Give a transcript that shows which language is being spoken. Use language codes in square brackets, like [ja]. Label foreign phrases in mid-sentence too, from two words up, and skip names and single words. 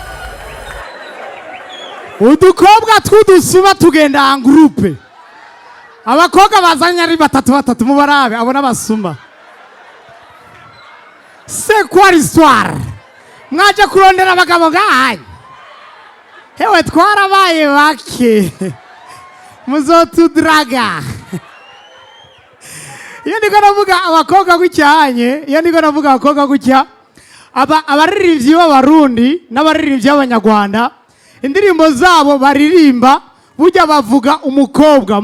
[rn] udukobwa tw'udusuma tugenda [fr] en groupe [rn] abakobwa bazanye ari batatu mubarabe abona basuma. [fr] C'est quoi l'histoire? [rn] Mwaje kurondera abagabo gahaye. Hewe twarabaye bake. Muzotudraga. Iyo ndiko navuga abakobwa gucyanye, iyo ndiko navuga abakobwa gucya, abaririmbyi b'abarundi n'abaririmbyi b'abanyarwanda, indirimbo zabo baririmba burya bavuga umukobwa.